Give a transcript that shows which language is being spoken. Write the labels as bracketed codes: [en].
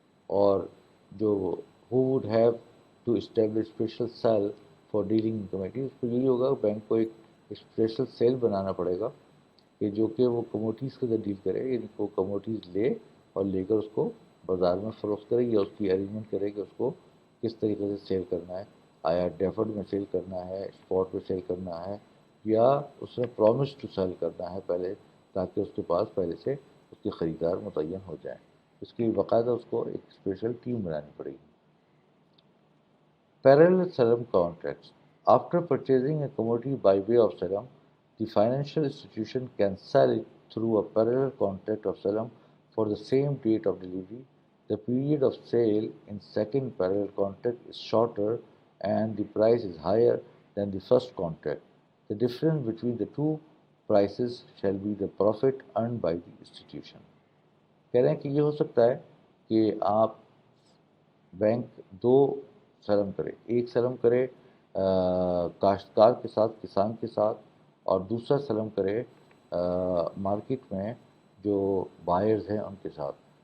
[ur] اور جو [en] who would have to establish special cell for dealing in commodities، [ur] اس کو یہی ہوگا بینک کو ایک اسپیشل سیل بنانا پڑے گا کہ جو کہ وہ کموڈیٹیز کے ساتھ ڈیل کرے، یعنی وہ کموڈیٹیز لے اور لے کر اس کو بازار میں فروخت کرے، یا اس کی ارینجمنٹ کرے کہ اس کو کس طریقے سے سیل کرنا ہے، آیا ڈیفرڈ میں سیل کرنا ہے، اسپاٹ پہ سیل کرنا ہے، یا اس نے پرومس ٹو سیل کرنا ہے پہلے، تاکہ اس کے پاس پہلے سے اس کے خریدار متعین ہو جائیں. اس کی باقاعدہ اس کو ایک اسپیشل ٹیم بنانی پڑے گی. [en] Parallel Salam contracts. After purchasing a commodity by way of Salam, the financial institution can sell it through a parallel contract of Salam for the same date of delivery. The period of sale in second parallel contract is shorter and the price is higher than the first contract. The difference between the two prices shall be the profit earned by the institution. [ur] کہہ رہے ہیں کہ یہ ہو سکتا ہے کہ آپ bank دو سلم کرے، ایک سلم کرے کاشتکار کے ساتھ، کسان کے ساتھ، اور دوسرا سلم کرے مارکیٹ میں جو بائرز ہیں ان کے ساتھ.